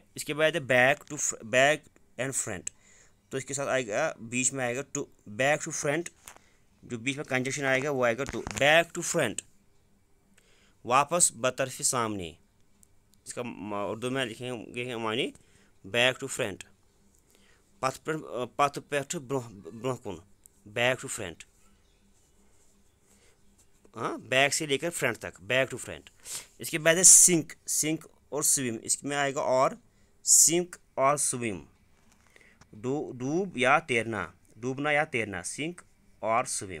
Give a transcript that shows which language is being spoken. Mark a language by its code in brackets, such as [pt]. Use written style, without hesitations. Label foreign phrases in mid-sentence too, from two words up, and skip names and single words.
[ur] اس کے بعد ہے [en] back to, back and front. [ur] تو اس کے ساتھ آئے گا بیچ میں آئے گا ٹو, [en] back to front, [ur] جو بیچ میں کنجکشن آئے گا وہ آئے گا ٹو, [en] back to front, [ur] واپس بطرف سامنے. اس کا اردو میں لکھیں گے معنی [en] back to front, [ks] पत पे ब्रोह कुन, [en] back to front, [ur] ہاں بیک سے لے کر فرنٹ تک, [en] back to front. [ur] اس کے بعد ہے سنک، سنک اور سوئم، اس میں آئے گا اور، سنک اور سوئم، ڈوب یا تیرنا، ڈوبنا یا تیرنا، سنک اور سوئم.